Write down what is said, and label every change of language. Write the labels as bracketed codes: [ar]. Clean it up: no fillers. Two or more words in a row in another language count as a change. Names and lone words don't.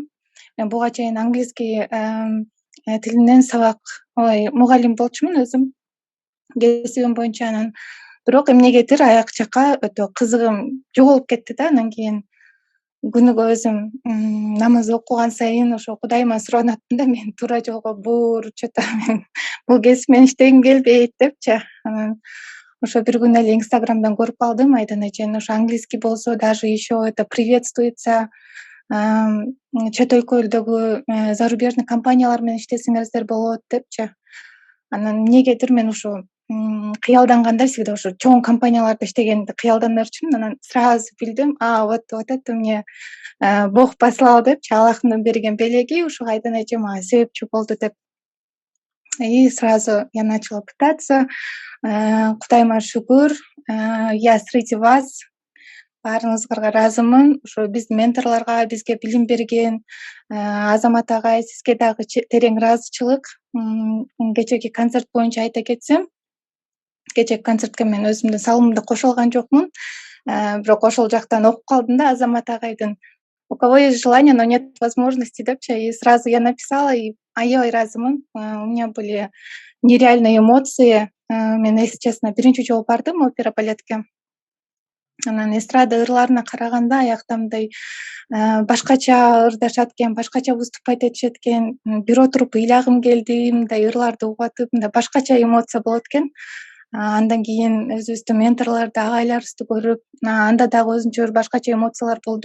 [ky] Мен буга чейин английский тилинен сабак, мугалим болчумун өзүм. Кесибим боюнча анан бирок эмнегедир аяк жакка өтө кызыгым жоголуп кетти да. Анан кийин күнүгө өзүм намаз окуган сайын ошо Кудайыма суранаттым да, мен туура жолго бур, что-то мен бул кесип менен иштегим келбейт депчи. Анан ошо бир күнү эле Инстаграмдан көрүп калдым, Айдан эженин ошо английский болсо [ru] даже еще это приветствуется, [ky] чет өлкөлөрдөгү зарубежный компаниялар менен иштесеңиздер болот депчи. Анан эмнегедир мен ошо кыялданганда всегда ошо чоң компанияларда иштегенди кыялданырчумун. Анан сразу билдим, [ru] вот это мне Бог послал [ky] депчи, Аллахтын берген белеги ушул Айдан эже мага себепчи болду деп. [ru] И сразу я начала пытаться. [ky] Кудайыма шүгүр, [ru] я среди вас, [ky] баарыңызга ыраазымын. Ошо биздин менторлорго, бизге билим берген Азамат агай, сизге дагы терең ыраазычылык. Кечеги концерт боюнча айта кетсем, кечеги концертке мен өзүмдүн салымымды кошо алган жокмун. Бирок ошол жактан окуп калдым да Азамат агайдын [ru] «У кого есть желание, но нет возможности» [ky] депчи. [ru] И сразу я написала, и [ky] аябай ыраазымын. [ru] У меня были нереальные эмоции. Мен, если честно, [ky] биринчи жолу бардым опера балетке. Анан эстрада ырларына караганда аякта мындай башкача ырдашат экен, башкача выступать этишет экен. Бир отуруп ыйлагым келди, мындай ырларды угатып, мындай башкача эмоция болот экен. Андан кийин өзүбүздүн менторлорду, агайларыбызды көрүп, анда дагы өзүнчө бир башкача эмоциялар болду.